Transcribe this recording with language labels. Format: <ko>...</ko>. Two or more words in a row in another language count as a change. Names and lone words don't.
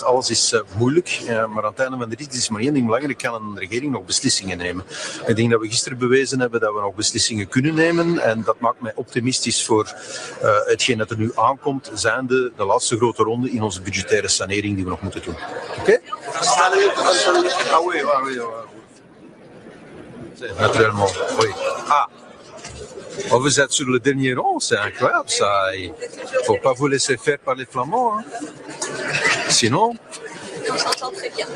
<nl>Alles is moeilijk. Maar aan het einde van de rit is maar één ding belangrijk. Kan een regering nog beslissingen nemen? Ik denk dat we gisteren bewezen hebben dat we nog beslissingen kunnen nemen. En dat maakt mij optimistisch voor hetgeen dat er nu aankomt. Zijn de laatste grote ronde in onze budgettaire sanering die we nog moeten doen. Oké?</nl> <fr>Ah oui, ah oui, ah oui. Naturellement, oui. Ah. Oh, vous êtes sur le dernier rang, c'est incroyable ça. Il faut pas vous laisser faire par les Flamands. Hein. Sinon... On s'entend très bien.</fr>